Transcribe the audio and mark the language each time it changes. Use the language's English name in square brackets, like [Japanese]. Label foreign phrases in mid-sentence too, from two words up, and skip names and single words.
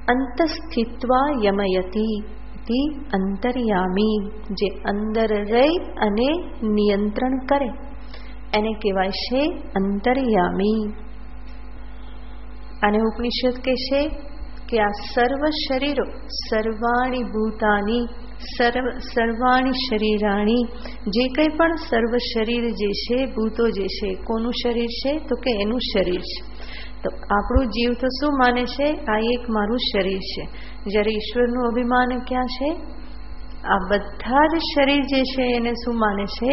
[Sanskrit] અંતસ્થિત્વા યમયતી તિ અંતર્યામી, [Gujarati] જે અંદર રહી અને નિયંત્રણ કરે એને કહેવાય છે અંતર્યામી. અને ઉપનિષદ કહે છે કે આ સર્વ શરીરો [Sanskrit] સર્વાણી ભૂતાની સર્વાણી શરીરાણી, [Gujarati] જે કંઈ પણ સર્વ શરીર જે છે, ભૂતો જે છે, કોનું શરીર છે તો કે એનું શરીર છે. તો આપણું જીવ તો શું માને છે? આ એક મારું શરીર છે. જ્યારે ઈશ્વરનું અભિમાન ક્યાં છે? આ બધા જ શરીર જે છે એને શું માને છે?